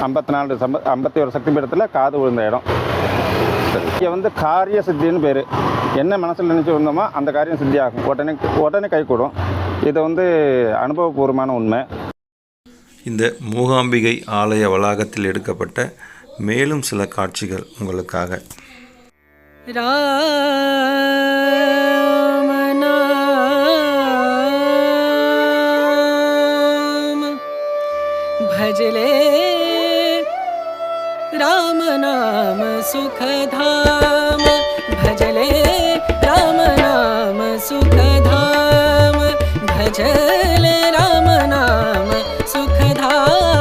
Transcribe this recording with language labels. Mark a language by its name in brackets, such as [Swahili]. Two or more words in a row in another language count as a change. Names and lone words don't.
[Tamil] 51 சக்தி பீடத்தில் காது விழுந்த இடம். இங்கே வந்து காரிய சித்தின்னு பேர். என்ன மனசில் நினச்சி வந்தோமோ அந்த காரியம் சித்தி ஆகும். உடனே கை கூடும். இது வந்து அனுபவபூர்வமான உண்மை. இந்த மூகாம்பிகை ஆலய வளாகத்தில் எடுக்கப்பட்ட மேலும் சில காட்சிகள் உங்களுக்காக. [Hindi] भजले राम नाम सुखधाम, भजले राम नाम सुखधाम, भजले राम नाम सुखधाम।